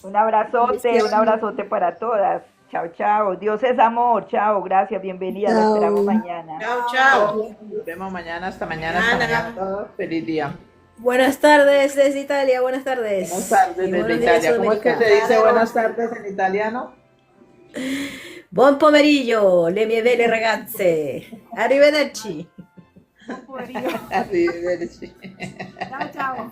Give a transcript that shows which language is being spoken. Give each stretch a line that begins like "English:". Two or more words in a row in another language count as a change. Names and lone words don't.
Spanish: Un abrazote para todas. Chao, chao. Dios es amor. Chao, gracias, bienvenida. Nos esperamos mañana. Chao, chao. Nos vemos mañana, hasta mañana a todos. Feliz día. Buenas tardes desde Italia, buenas tardes. Buenas tardes Y desde buenos días, Italia. ¿Cómo es que Sudamérica. se dice buenas tardes en italiano?
Italian: Buon pomeriggio, le mie belle ragazze. Arrivederci. Arrivederci. Arrivederci.
Spanish: Chao, chao.